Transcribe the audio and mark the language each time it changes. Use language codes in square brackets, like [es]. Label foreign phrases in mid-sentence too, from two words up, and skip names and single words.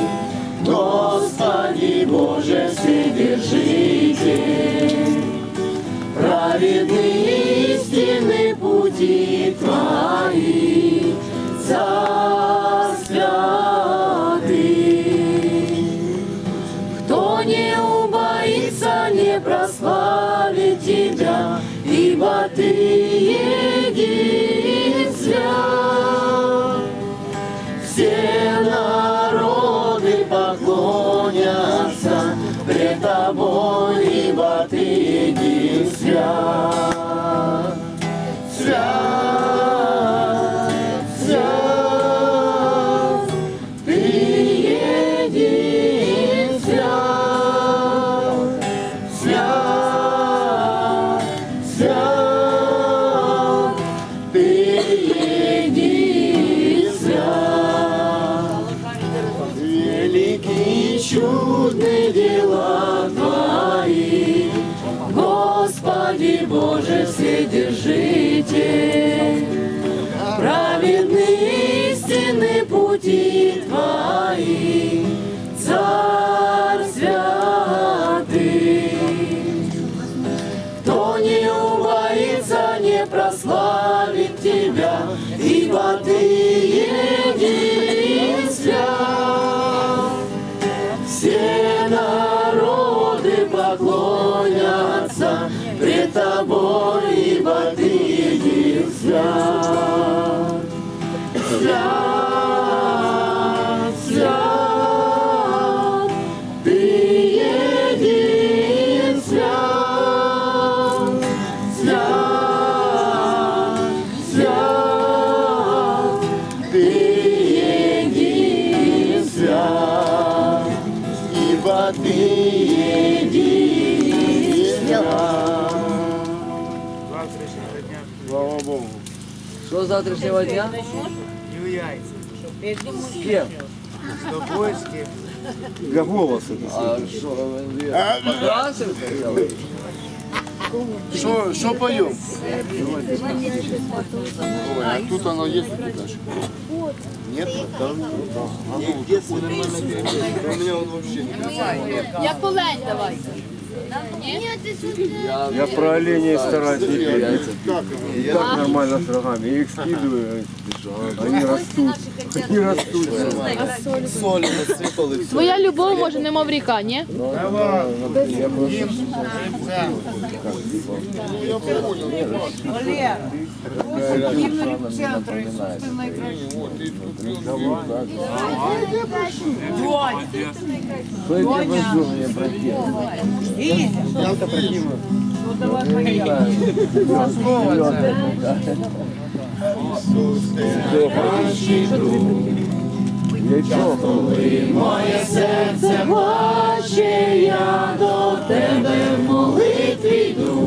[ru] Господи Боже Вседержитель, праведные истинные пути Твои, Царь святый. Кто не убоится, не прославит Тебя, ибо Ты един свят. Все народы поклонятся пред Тобой, ибо Ты един свят. Свят, свят, Ты един свят. Свят, свят, Ты един свят. Великие чудные дела Твои, Господи Боже Вседержитель, праведные истинные пути Твои, Царь святый. Кто не убоится, не прославит Тебя, ибо Ты един свят. Все народы поклонятся пред Тобой, ибо Ты един свят. Свят, свят, Ты един свят. Свят, свят, Ты един свят, ибо Ты един свят. Слава Богу. Что с завтрашнего дня? И яйца. С кем? С тобой, с кем? Для голоса. А что, покрасим хотел? Что поем? Ой, а тут оно есть, Даш? Нет? Там, да. У меня он вообще нет. [uk] Як олень давай. [ru] Я про оленей стараюсь не петь. И так нормально с рогами. Я их скидываю, они растут. Они растут. Соль насыпал и все. [uk] Твоя любов може немов ріка, ні? [ru] Что я тебе возьму, мне противно? Я-то противно. [uk] Моє серце плаче, я до тебе в молитві йду.